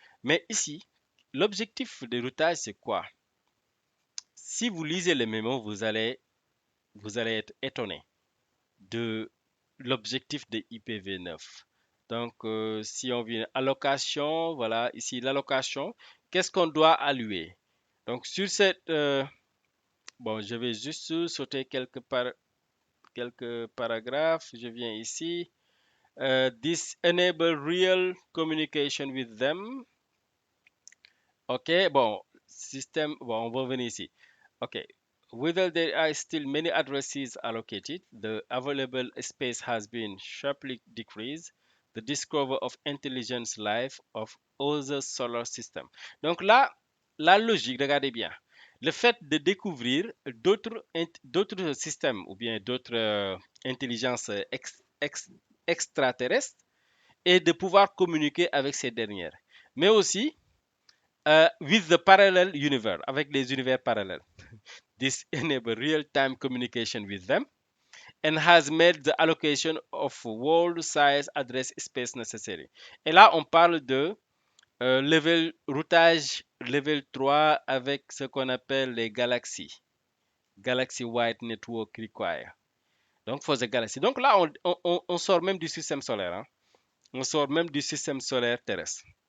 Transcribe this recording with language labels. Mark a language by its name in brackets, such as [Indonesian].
[French] Mais ici, l'objectif de routage, c'est quoi? Si vous lisez le mémo, vous allez être étonné de l'objectif de IPv9. Donc, si on vient allocation, voilà, ici l'allocation, qu'est-ce qu'on doit allouer? Donc, sur cette, bon, je vais juste sauter quelques paragraphes. Je viens ici. [English] This enable real communication with them. [French] OK, bon, système, bon, on va venir ici. [English] OK, whether there are still many addresses allocated, the available space has been sharply decreased. The discovery of intelligence life of other solar system. [French] Donc là, la logique, regardez bien, le fait de découvrir d'autres systèmes ou bien d'autres intelligences extraterrestres et de pouvoir communiquer avec ces dernières. Mais aussi, [English] with the parallel universe, [French] avec les univers parallèles. [English] This enable real-time communication with them and has made the allocation of world size address space necessary. [French] Et là, on parle de level routage level 3 avec ce qu'on appelle les galaxies. [English] Galaxy Wide Network Require. Donc, for the galaxy. [French] Donc là, on sort même du système solaire. Hein. On sort même du système solaire terrestre.